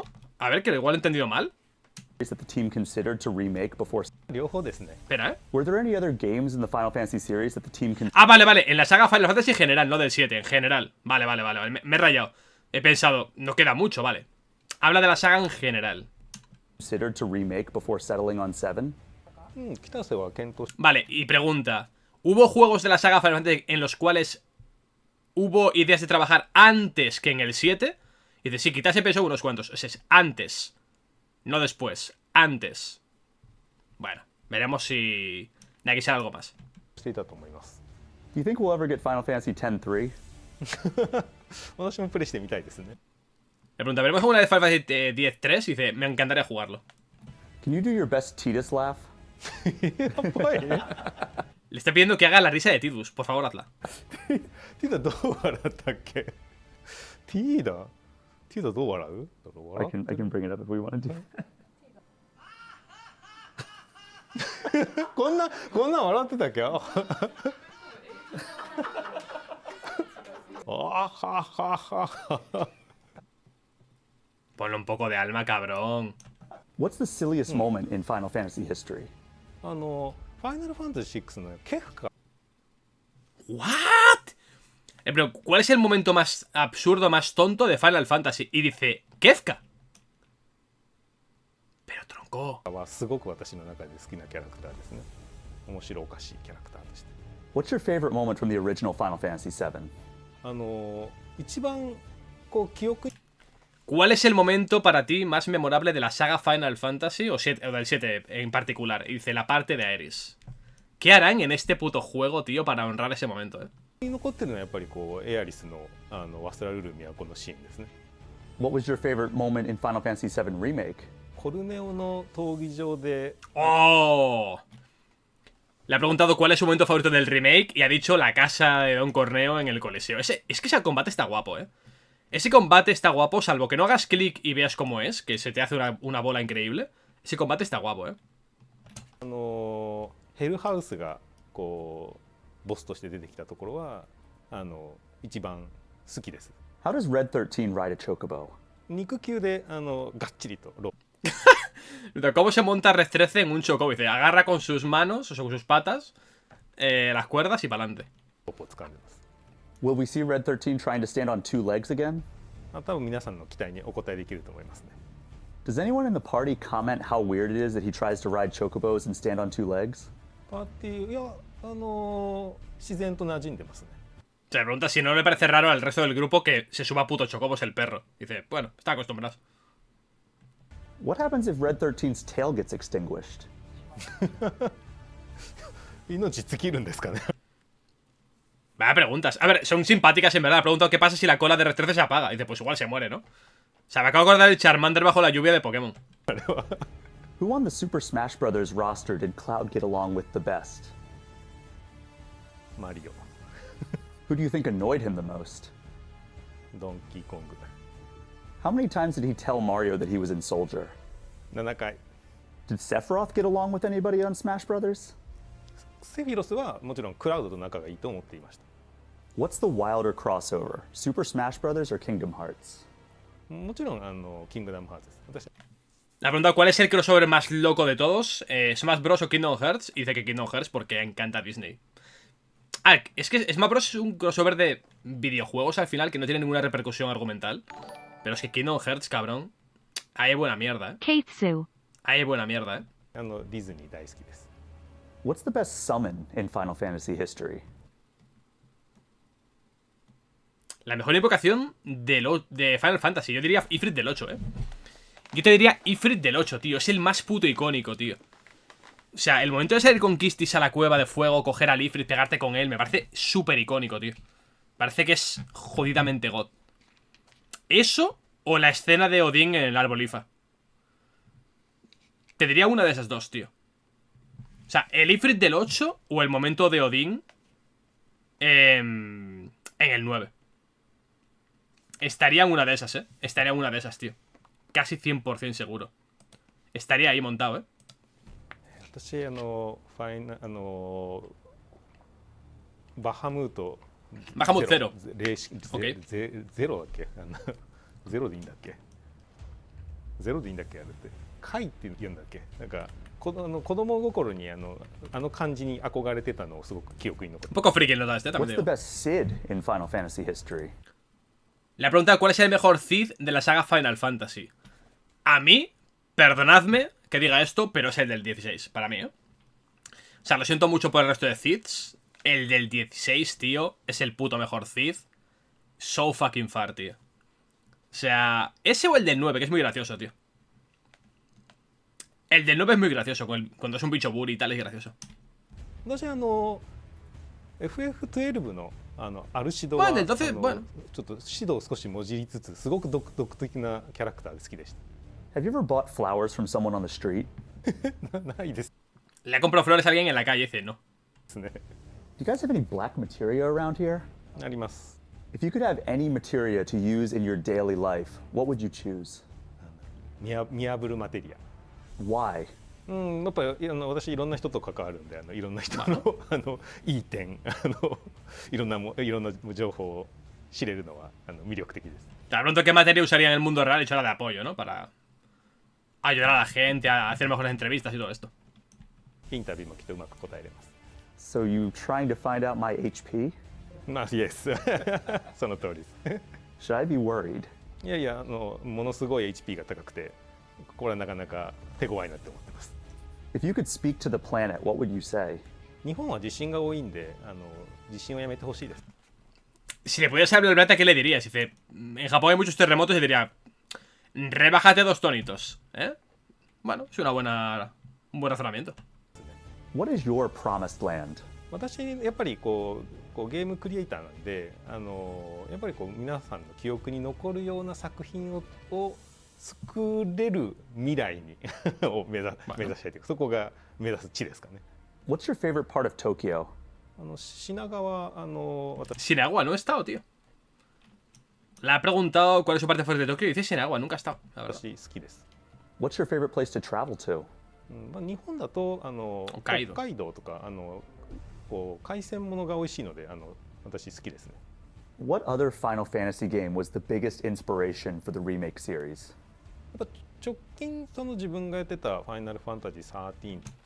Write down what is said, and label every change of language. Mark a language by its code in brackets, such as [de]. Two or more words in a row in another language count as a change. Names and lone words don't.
[es] A ver, que igual he entendido mal. [en] That the team considered to remake before. [ja] 両方ですね。 [es] Espera, ¿eh? [en] Were there any other games in the Final Fantasy series that the team [es] Ah, vale, vale. En la saga Final Fantasy en general, no del 7, en general. Vale, vale, vale, vale. Me he rayado. He pensado, no queda mucho, vale. Habla de la saga en general. [en] considered to remake before settling on 7? [ja] 北瀬は検討し [es] Vale, y pregunta, ¿hubo juegos de la saga Final Fantasy en los cuales hubo ideas de trabajar antes que en el 7? Y dice, sí, quizás se pensó unos cuantos. Es antes, no después, antes. Bueno, veremos si de aquí sale algo más. [ja] ていたと思います。 [en] Do you think we'll ever get Final Fantasy X-3? [ja] 私もプレイしてみたいですね。 [es] Le pregunta, ¿veremos alguna vez Final Fantasy X-3? Y dice, me encantaría jugarlo. [en] Can you do your best Tidus laugh? [ja] やばいね。 [es] Le está pidiendo que haga la risa de Tidus, por favor, hazla. [ja] ティダどう笑ったっけ？ティダどう笑う？ [en] I can bring it up if we want to. [ja] こんな笑ってたっけ？あははは。 [es] Ponle un poco de alma, cabrón. [en] What's the silliest moment in Final Fantasy history? [ja] ファイナルファンタジー6のケフか。 [en] ¿What? [es] Pero, ¿cuál es el momento más absurdo, más tonto de Final Fantasy? Y dice, Kefka. Pero tronco. [ja] はすごく私の中で好きなキャラクターですね。面白おかしいキャラクターとして。 [en] What's your favorite moment from the original Final Fantasy VII? [ja] 一番こう記憶 [es] ¿Cuál es el momento para ti más memorable de la saga Final Fantasy o del 7 en particular? Y dice, la parte de Aeris. ¿Qué harán en este puto juego, tío, para honrar ese momento, [ja] に残ってるのはやっぱりこうエアリスのワストラルルミはこのシーンですね。 [en] What was your favorite moment in Final Fantasy VII Remake? [ja] コルネオの闘技場で ¡Oh! [es] Le ha preguntado cuál es su momento favorito del remake y ha dicho la casa de Don Corneo en el Coliseo. Es que ese combate está guapo, ¿eh? Ese combate está guapo, salvo que no hagas clic y veas cómo es, que se te hace una bola increíble. Ese combate está guapo, ¿eh? [ja] ヘルハウスがこうボスとして出てきたところは一番好きです。 [en] How does Red 13 ride a chocobo? [ja] 肉球でがっちりとロ [es] ¿Cómo se monta Red 13 en un chocobo? Dice, agarra con sus manos, o sea, con sus patas, las cuerdas y para adelante. [ja] ープを掴んでます。 [en] Will we see Red 13 trying to stand on 2 legs again? [ja] 多分皆さんの期待にお答えできると思いますね。 [en] Does anyone in the party comment how weird it is that he tries to ride chocobos and stand on 2 legs? [ja] パーティーいや自然と馴染んでますね。 [es] Se pregunta si no le parece raro al resto del grupo que se suba puto chocobos el perro. Dice, bueno, está acostumbrado. [en] What happens if Red 13's tail gets extinguished? [ja] 命尽きるんですかね。 [es] Vaya preguntas. A ver, son simpáticas en verdad. Pregunto qué pasa si la cola de Red 13 se apaga. Y dice, pues igual se muere, ¿no? O sea, me acabo de acordar del Charmander bajo la lluvia de Pokémon. [en] Who on the Super Smash Bros. Roster did Cloud get along with the best? [ja] マリオ、 [en] Who do you think annoyed him the most? [ja] ドンキーコング、 [en] How many times did he tell Mario that he was in Soldier? [ja] 7回、 [en] Did Sephiroth get along with anybody on Smash Bros.? [ja] セフィロスはもちろんクラウドと仲がいいと思っていました。 [en] What's the wilder crossover? Super Smash Brothers or Kingdom Hearts? [ja] もちろんキングダムハーツです。私 [es] La pregunta, ¿cuál es el crossover más loco de todos? ¿Smash Bros o Kingdom Hearts? Y dice que Kingdom Hearts porque encanta Disney. Ah, es que Smash Bros es un crossover de videojuegos al final que no tiene ninguna repercusión argumental. Pero es que Kingdom Hearts, cabrón, ahí hay buena mierda, Ahí hay buena mierda, [ja] ディズニー大好きです。 [en] What's the best summon in Final Fantasy history? [es] La mejor invocación de Final Fantasy. Yo diría Ifrit del 8, Yo te diría Ifrit del 8, tío. Es el más puto icónico, tío. O sea, el momento de salir con Kistis a la cueva de fuego, coger al Ifrit, pegarte con él, me parece súper icónico, tío. Parece que es jodidamente God. ¿Eso o la escena de Odín en el árbol Ifa? Te diría una de esas dos, tío. O sea, el Ifrit del 8 o el momento de Odín en el 9. Estaría en una de esas, Estaría en una de esas, tío. Casi 100% seguro. Estaría ahí montado, [ja] 私ファイナバハムートバハムートゼロゼロだっけゼロでいいんだっけゼロでいいんだっけあれってカイって言うんだっけなんか子供心に感じに憧れてたのをすごく記憶に残って [es] Un poco friki lo das, [en] What's the best Sid in Final Fantasy history? [es] La pregunta, ¿cuál es el mejor Cid de la saga Final Fantasy? A mí, perdonadme que diga esto, pero es el del 16, para mí, O sea, lo siento mucho por el resto de Cids. El del 16, tío, es el puto mejor Cid. [en] So fucking far, [es] tío. O sea, ese o el del 9, que es muy gracioso, tío. El del 9 es muy gracioso, cuando es un bicho buri y tal, es gracioso. [ja] 私FF12 のアルシドは [es] Bueno, entonces, bueno. [ja] ちょっと指導を少しもじりつつすごく独特なキャラクターで好きでし [en] Have you ever bought flowers from someone on the street? [ja] たないです [es] Le compro flores a alguien en la calle y dice no. [ja] ね [en] Do you guys have any black materia around here? [ja] あります [en] If you could have any materia to use in your daily life, what would you choose? [ja] 見破るマテリア [en] Why? [ja] やっぱり私いろんな人と関わるんでいろんな人のいい点いろんな情報を知れるのは魅力的です [es] Te pregunto qué materia usaría en el mundo real hecho ahora de apoyo, ¿no? Para ayudar a la gente a hacer mejores entrevistas y todo esto. [ja] インタビューもきっとうまく答えれます [en] So you trying to find out my HP? [ja] まあ yes その通りです [en] Should I be worried? [ja] いやいやものすごい HP が高くてこれはなかなか手強いなって思ってます [en] If you could speak to the planet, what would you say? [ja] 日本は地震が多いんで地震をやめてほしいです [es] Si le pudieras hablar al planeta, ¿qué le dirías? Dice, en Japón hay muchos terremotos y diría, rebájate 2 tonitos, Bueno, es un buen razonamiento. [en] What is your promised land? [ja] 私やっぱりこうゲームクリエイターなんでやっぱり皆さんの記憶に残るような作品を作れる未来にを目指したいというかそこが目指す地ですかね [en] What's your favorite part of Tokyo? [ja] 品川 [es] Sin agua, no he estado, tío. Le ha preguntado cuál es su parte fuerte de Tokio y dice sin agua, nunca ha estado, la verdad. [ja] 私好きです [en] What's your favorite place to travel to? [ja] 日本だと北海道とか海鮮物が美味しいので私好きですね [en] What other Final Fantasy game was the biggest inspiration for the remake series? [ja] やっぱ直近自分がやってたファイナルファンタジー13